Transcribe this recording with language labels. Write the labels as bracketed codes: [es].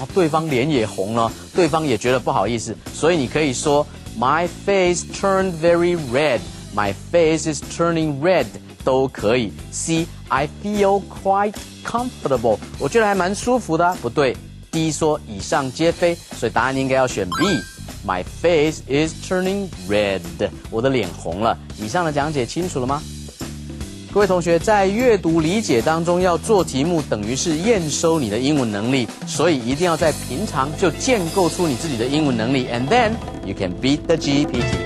[zh] 对方脸也红了，对方也觉得不好意思。所以你可以说 [en] My face turned very red. My face is turning red [zh] 都可以。 [en] C. I feel quite comfortable. [zh] 我觉得还蛮舒服的不对。D 说以上皆非，所以答案应该要选 B. [en] My face is turning red. [zh] 我的脸红了。以上的讲解清楚了吗？各位同学，在阅读理解当中要做题目，等于是验收你的英文能力，所以一定要在平常就建构出你自己的英文能力 ， [en] and then you can beat the GPT.